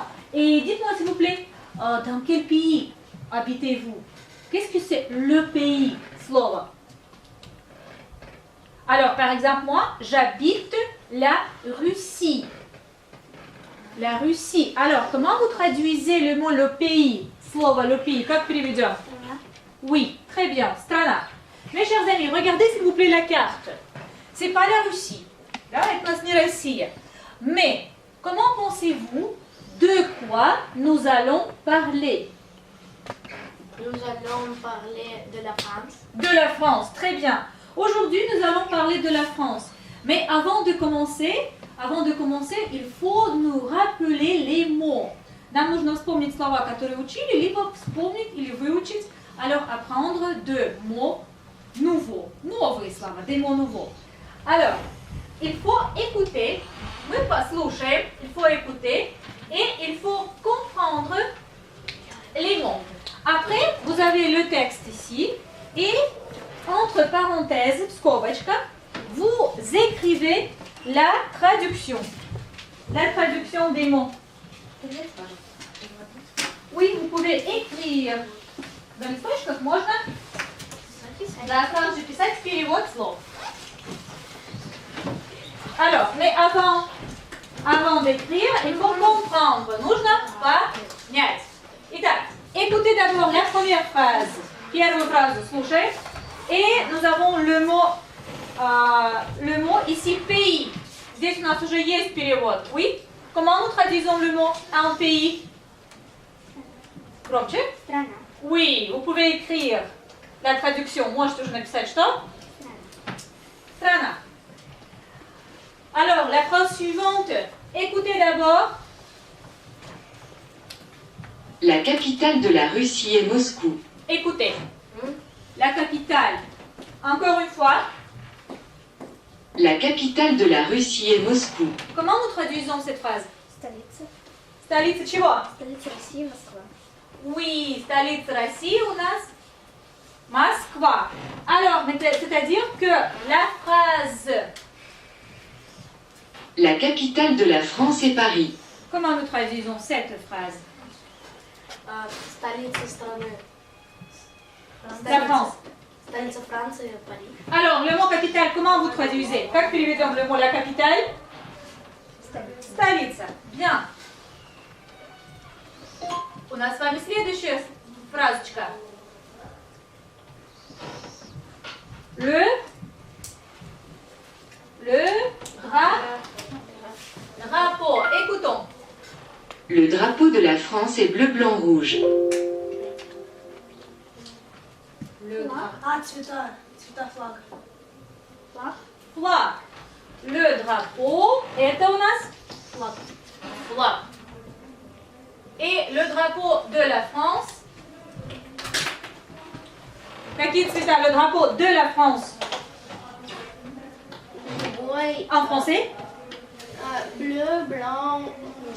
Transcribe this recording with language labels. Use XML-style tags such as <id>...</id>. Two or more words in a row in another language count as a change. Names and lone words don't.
<fr>Et dites-moi s'il vous plaît, dans quel pays habitez-vous? Qu'est-ce que c'est le pays, Slova? Alors, par exemple, moi, j'habite la Russie. La Russie. Alors, comment vous traduisez le mot le pays? Slova, le pays,</fr> <ru>как переведем?</ru> <fr>Oui, très bien, strana. Mes chers amis, regardez s'il vous plaît la carte. C'est pas la Russie. Là,</fr> <ru>это нас не Россия.</ru> <fr>Mais, comment pensez-vous de quoi nous allons parler? Nous allons parler de la France. De la France, très bien. Aujourd'hui, nous allons parler de la France. Mais avant de commencer, il faut nous rappeler les mots.</fr> <ru>Нам нужно вспомнить слова, которые учили, либо вспомнить или выучить,</ru> <fr>alors apprendre deux mots nouveaux.</fr> <ru>Новые слова,</ru> <fr>des mots nouveaux. Alors, il faut écouter,</fr> <ru>мы послушаем,</ru> <fr>il faut écouter, et il faut comprendre les mots. Après, vous avez le texte ici, et entre parenthèses, скобочка, vous écrivez la traduction des mots. Oui, vous pouvez écrire.</fr> <ru>Dans листочках можно также писать перевод слов.</ru> <fr>Alors, mais avant d'écrire, il faut comprendre.</fr> <ru>Нужно понять. Итак,</ru> <fr>écoutez d'abord la première phrase.</fr> <ru>Первую фразу слушаем.</ru> <fr>Et nous avons le mot ici pays.</fr> <ru>Здесь у нас уже есть перевод.</ru> <fr>Oui? Comment nous traduisons le mot un pays?</fr> <ru>Громче? Страна.</ru> <fr>Oui, vous pouvez écrire la traduction.</fr> <ru>Можете уже написать что? Страна.</ru> <fr>Alors, la phrase suivante. Écoutez d'abord. La capitale de la Russie est Moscou. Écoutez. La capitale. Encore une fois. La capitale de la Russie est Moscou. Comment nous traduisons cette phrase?</fr> <ru>Столица. Столица чего? Столица России, Москва. Oui, столица России у нас Москва.</ru> <fr>Alors, c'est-à-dire que la phrase... La capitale de la France est Paris. Comment nous traduisons cette phrase?</fr> <ru>Столица страны.</ru> <fr>La France.</fr> <ru>Столица Франции, Париж.</ru> <fr>Alors, le mot capitale, comment vous traduisez?</fr> <ru>Как переведем</ru> <fr>le mot la capitale? Столица. Bien.</fr> <ru>У нас с вами следующая фразочка.</ru> <fr>Le drapeau. Écoutons. Le drapeau de la France est bleu, blanc, rouge. Le</fr> <ru>цвета. Цвета флага.</ru> <fr>flag. Le drapeau,</fr> <ru>это у нас flag.</ru> <fr>Et le drapeau de la France.</fr> <ru>Какие цвета?</ru> <fr>Le drapeau de la France. Oui. En français? Bleu, blanc, rouge.</fr>